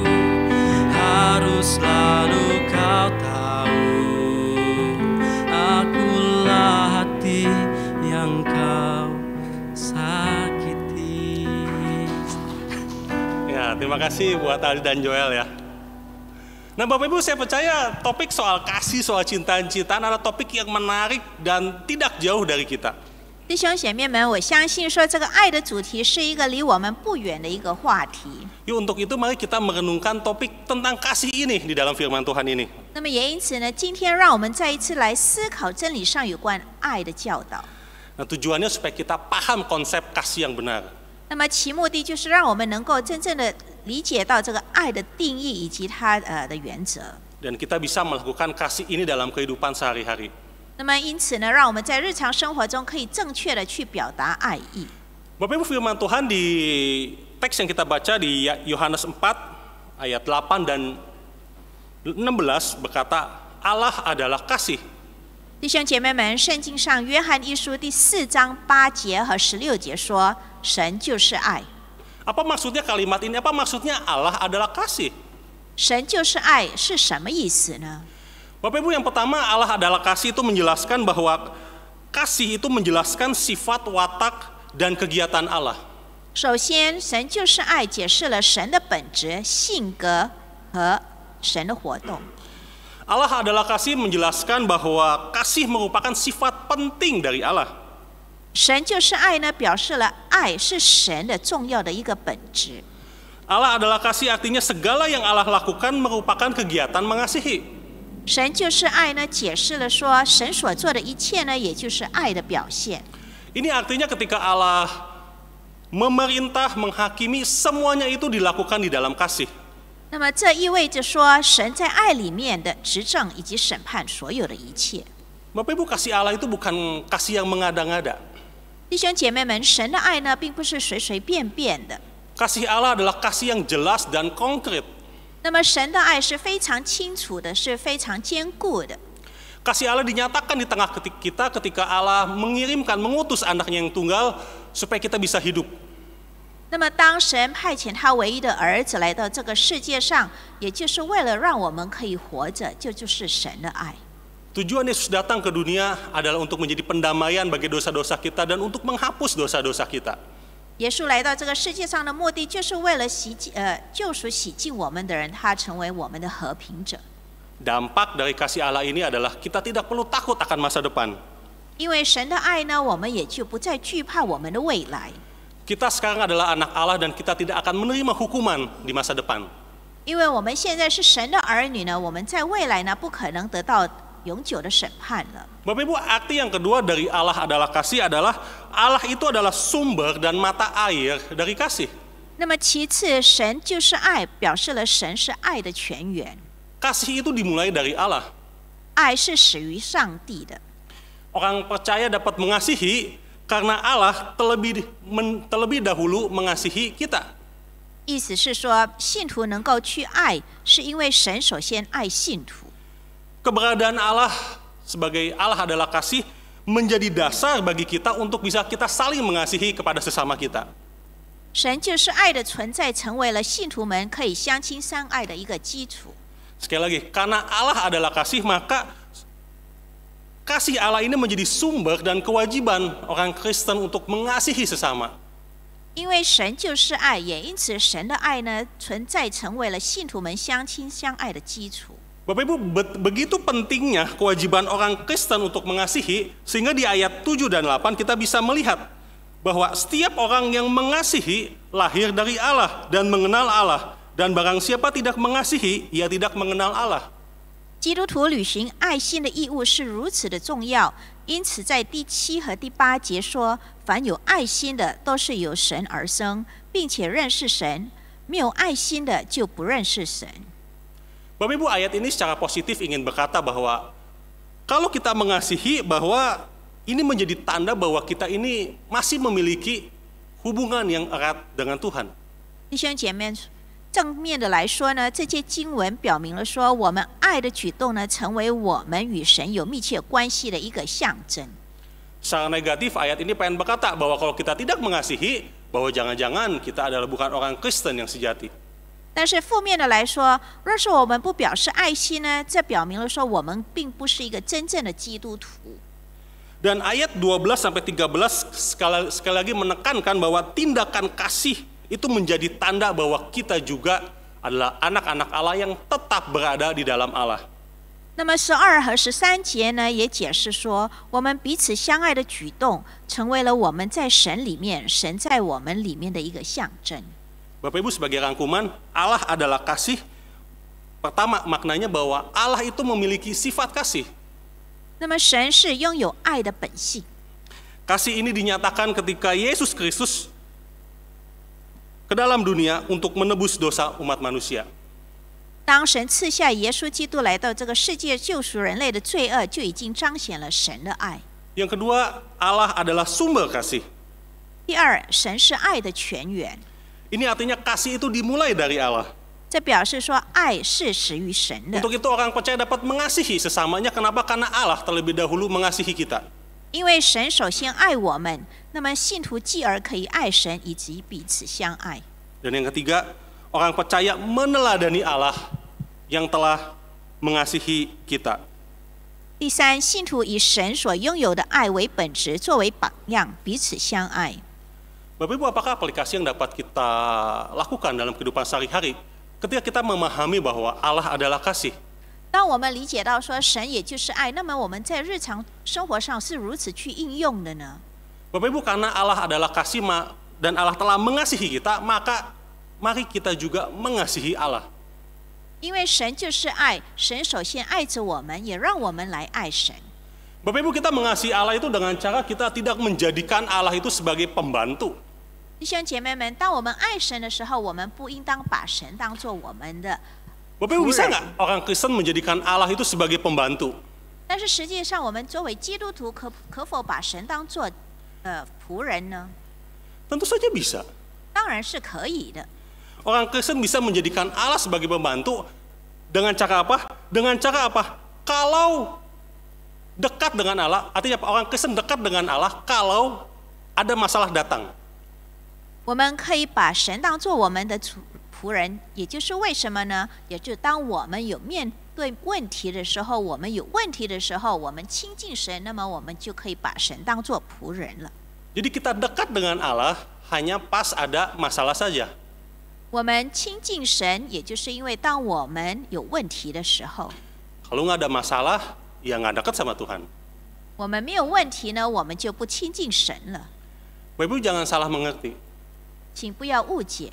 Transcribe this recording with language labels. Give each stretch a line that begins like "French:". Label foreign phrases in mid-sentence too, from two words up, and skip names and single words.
Indonesian: Harus selalu kau tahu, akulah hati yang kau sakiti. Ya, terima kasih buat Aldi dan Joel ya. Nah Bapak Ibu, saya percaya topik soal kasih, soal cinta-cintaan adalah topik yang menarik dan tidak jauh dari kita.
Chinese: 弟兄姐妹们，我相信说这个爱的主题是一个离我们不远的一个话题。
Indonesian: Yuk untuk itu mari kita merenungkan topik tentang kasih ini di dalam firman Tuhan ini.
Chinese: 那么也因此呢，今天让我们再一次来思考真理上有关爱的教导。
Indonesian: Nah tujuannya supaya kita paham konsep kasih yang benar.
Chinese: 那么其目的就是让我们能够真正的理解到这个爱的定义以及它的原则。
Indonesian: Dan kita bisa melakukan kasih ini dalam kehidupan sehari-hari.
Chinese: 那么因此呢，让我们在日常生活中可以正确的去表达爱意。
Indonesian: Bapak Ibu, firman Tuhan di teks yang kita baca di Yohanes 4 ayat 8 dan 16 berkata, Allah adalah kasih.
Chinese: 弟兄姐妹们，圣经上约翰一书第4章8节和16节说，神就是爱。
Indonesian: Apa maksudnya kalimat ini? Apa maksudnya Allah adalah kasih?
Chinese: 神就是爱是什么意思呢？
Indonesian: Bapak Ibu, yang pertama Allah adalah kasih itu menjelaskan bahwa kasih itu menjelaskan sifat, watak, dan kegiatan Allah.
Chinese: 首先，神就是爱，解释了神的本质、性格和神的活动。
Indonesian: Allah adalah kasih menjelaskan bahwa kasih merupakan sifat penting dari Allah.
Chinese: 神就是爱呢，表示了爱是神的重要的一个本质。
Indonesian: Allah adalah kasih artinya segala yang Allah lakukan merupakan kegiatan mengasihi.
Chinese: 神就是爱呢，解释了说神所做的一切呢，也就是爱的表现。
Indonesian: Ini artinya ketika Allah memerintah, menghakimi, semuanya itu dilakukan di dalam kasih.
Chinese: 那么这意味着说，神在爱里面的执政以及审判所有的一切。
Indonesian: Bapak Ibu, kasih Allah itu bukan kasih yang mengada-ngada.
Chinese: 弟兄姐妹们，神的爱呢，并不是随随便便的。
Indonesian: Kasih Allah adalah kasih yang jelas dan konkret.
Chinese: 那么神的爱是非常清楚的，是非常坚固的。
Indonesian: Kasih Allah dinyatakan di tengah kita ketika Allah mengirimkan, mengutus anaknya yang tunggal supaya kita bisa hidup.
Chinese: 那么当神派遣他唯一的儿子来到这个世界上，也就是为了让我们可以活着，这就是神的爱。
Indonesian: Tujuan Yesus datang ke dunia adalah untuk menjadi pendamaian bagi dosa-dosa kita dan untuk menghapus dosa-dosa kita.
Chinese: 耶稣来到这个世界上的目的，就是为了救赎洗净我们的人，他成为我们的和平者。
Indonesian: Dampak dari kasih Allah ini adalah kita tidak perlu takut akan masa depan.
Chinese: 因为神的爱呢，我们也就不再惧怕我们的未来。
Indonesian: Kita sekarang adalah anak Allah dan kita tidak akan menerima hukuman di masa depan.
Chinese: 因为我们现在是神的儿女呢，我们在未来呢不可能得到永久的审判了。
Indonesian: Bapak Ibu, arti yang kedua dari Allah adalah kasih adalah Allah itu adalah sumber dan mata air dari kasih.
Chinese: 那么其次，神就是爱，表示了神是爱的泉源。
Indonesian: Kasih itu dimulai dari Allah.
Chinese: 爱是始于上帝的。
Indonesian: Orang percaya dapat mengasihi karena Allah terlebih dahulu mengasihi kita.
Chinese: 意思是说，信徒能够去爱，是因为神首先爱信徒。
Indonesian: Keberadaan Allah sebagai Allah adalah kasih menjadi dasar bagi kita untuk bisa kita saling mengasihi kepada sesama kita.
Chinese: 神就是爱的存在，成为了信徒们可以相亲相爱的一个基础。
Indonesian: Sekali lagi, karena Allah adalah kasih, maka kasih Allah ini menjadi sumber dan kewajiban orang Kristen untuk mengasihi sesama.
Chinese: 因为神就是爱，也因此神的爱呢存在，成为了信徒们相亲相爱的基础。
Indonesian: Bapak Ibu, begitu pentingnya kewajiban orang Kristen untuk mengasihi, sehingga di ayat 7 dan 8 kita bisa melihat bahwa setiap orang yang mengasihi lahir dari Allah dan mengenal Allah. Dan barang siapa tidak mengasihi, ia tidak mengenal Allah.
Chinese: 基督徒履行爱心的义务是如此的重要，因此在第7和第8节说，凡有爱心的都是由神而生，并且认识神；没有爱心的就不认识神。
Indonesian: Bapak Ibu, ayat ini secara positif ingin berkata bahwa kalau kita mengasihi, bahwa ini menjadi tanda bahwa kita ini masih memiliki hubungan yang erat dengan Tuhan.
Chinese: 弟兄姐妹，正面的来说呢，这些经文表明了说，我们爱的举动呢，成为我们与神有密切关系的一个象征。
Indonesian: Secara negatif, ayat ini pengen berkata bahwa kalau kita tidak mengasihi, bahwa jangan-jangan kita adalah bukan orang Kristen yang sejati.
Chinese: 但是负面的来说，若是我们不表示爱心呢，这表明了说我们并不是一个真正的基督徒。
Indonesian: Dan ayat 12 sampai 13 sekali lagi menekankan bahwa tindakan kasih itu menjadi tanda bahwa kita juga adalah anak-anak Allah yang tetap berada di dalam Allah.
Chinese: 那么12和13节呢，也解释说，我们彼此相爱的举动，成为了我们在神里面，神在我们里面的一个象征。
Indonesian: Bapak Ibu, sebagai rangkuman, Allah adalah kasih. Pertama, maknanya bahwa Allah itu memiliki sifat kasih.
Chinese: 那么神是拥有爱的本性。
Indonesian: Kasih ini dinyatakan ketika Yesus Kristus ke dalam dunia untuk menebus dosa umat manusia.
Chinese: 当神赐下耶稣基督来到这个世界救赎人类的罪恶，就已经彰显了神的爱。
Indonesian: Yang kedua, Allah adalah sumber kasih.
Chinese: 第二，神是爱的泉源。
Indonesian: Ini artinya kasih itu dimulai dari Allah.
Chinese: 这表示说，爱是始于神的。
Indonesian: Untuk itu orang percaya dapat mengasihi sesamanya. Kenapa? Karena Allah terlebih dahulu mengasihi kita.
Chinese: 因为神首先爱我们，那么信徒继而可以爱神，以及彼此相爱。
Indonesian: Dan yang ketiga, orang percaya meneladani Allah yang telah mengasihi kita.
Chinese: 第三，信徒以神所拥有的爱为本质，作为榜样，彼此相爱。
Indonesian: Bapak Ibu, apakah aplikasi yang dapat kita lakukan dalam kehidupan sehari-hari ketika kita memahami bahwa Allah adalah kasih?
Chinese: 当我们理解到说神也就是爱，那么我们在日常生活上是如此去应用的呢？
Indonesian: Bapak Ibu, karena Allah adalah kasih dan Allah telah mengasihi kita, maka mari kita juga mengasihi Allah.
Chinese: 因为神就是爱，神首先爱着我们，也让我们来爱神。
Indonesian: Bapak Ibu, kita mengasihi Allah itu dengan cara kita tidak menjadikan Allah itu sebagai pembantu.
Chinese: 弟兄姐妹们，当我们爱神的时候，我们不应当把神当作我们的。
Indonesian: Bapak Ibu, bisa nggak orang Kristen menjadikan Allah itu sebagai pembantu?
Chinese: 但是实际上，我们作为基督徒可否把神当作仆人呢？
Indonesian: Tentu saja bisa.
Chinese: 当然是可以的。
Indonesian: Orang Kristen bisa menjadikan Allah sebagai pembantu dengan cara apa? Dengan cara apa? Kalau dekat dengan Allah, artinya orang Kristen dekat dengan Allah kalau ada masalah datang.
Chinese: 我们可以把神当作我们的仆人，也就是为什么呢？也就是当我们有面对问题的时候，我们有问题的时候，我们亲近神，那么我们就可以把神当作仆人了。
Indonesian: Jadi kita dekat dengan Allah hanya pas ada masalah saja.
Chinese: 我们亲近神，也就是因为当我们有问题的时候，
Indonesian: Kalau nggak ada masalah, ya nggak dekat sama Tuhan.
Chinese: 我们没有问题呢，我们就不亲近神了。
Indonesian: Bapak Ibu jangan salah mengerti.
Chinese: 请不要误解，